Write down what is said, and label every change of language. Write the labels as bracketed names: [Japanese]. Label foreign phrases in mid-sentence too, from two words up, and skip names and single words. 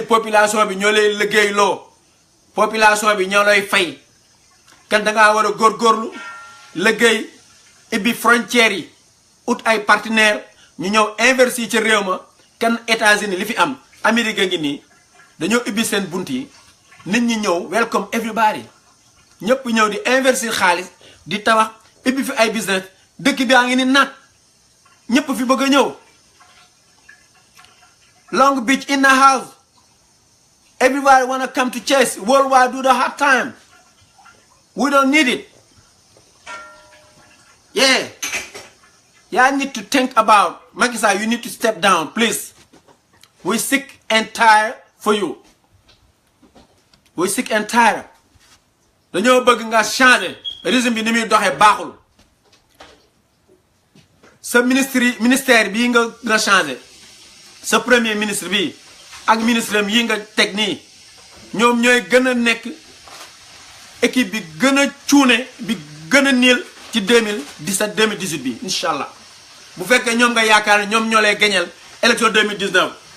[Wolof] population bi ñoo lay liggéey loo population bi ñoo lay fay kan dangaa war a góorgóorlu liggéey ibbi frontières yi ut ay partenaires ñu ñëw investir ci réew ma kan États-Unis li fi am Amérique ngi nii dañoo ibbi seen bunt yi nit ñi ñëw [English] welcome everybody [Wolof] ñëpp ñëw di investir xaalis di tabax ibbi fi ay business dëkk bi a ngi ni naat ñëpp fi bëgg a ñëw [English] Long Beach in the house everybody wanna come to Chase worldwide do the hard time we don't need it yeah need to think about Macky Sall you need to step down please we sick and tired for you we sick and tired [Wolof] dañoo bëgg nga [French] changer régime [Wolof] bi ni muy doxee baaxul sa ministère bii nga changé sa [French] premier ministre [Wolof] bii ak ministre am yi nga teg nii ñoom ñooy gën a nekk équipe bi gën a cuune bi gën a niil ci 2017 2018 bi [Arabic] إن شاء الله [Wolof] bu fekkee ñoom nga yaakaar ne ñoom ñoo lay gañeel élection 2019